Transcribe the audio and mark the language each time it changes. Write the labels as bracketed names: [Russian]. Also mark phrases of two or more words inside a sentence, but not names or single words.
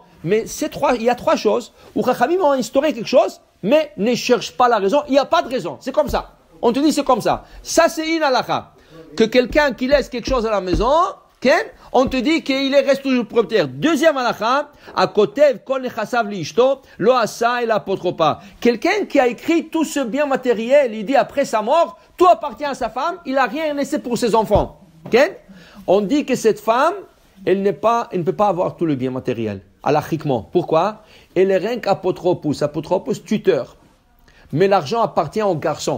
[French] Mais il y a 3 choses où Chachamim ont instauré quelque chose, mais ne cherchent pas la raison. Il n'y a pas de raison. C'est comme ça. On te dit c'est comme ça. Ça, c'est une halakha. Que quelqu'un qui laisse quelque chose à la maison, on te dit qu'il reste toujours propriétaire. Deuxième halakha, à côté, [Hebrew] כל נכסיו לאשתו לא עשאה אלא אפוטרופא. [French] Quelqu'un qui a écrit tout ce bien matériel, il dit après sa mort, tout appartient à sa femme, il n'a rien laissé pour ses enfants. On dit que cette femme, elle ne peut pas avoir tout le bien matériel, halachiquement. Pourquoi? Elle est rien qu'apotropos, tuteur. Mais l'argent appartient aux garçons.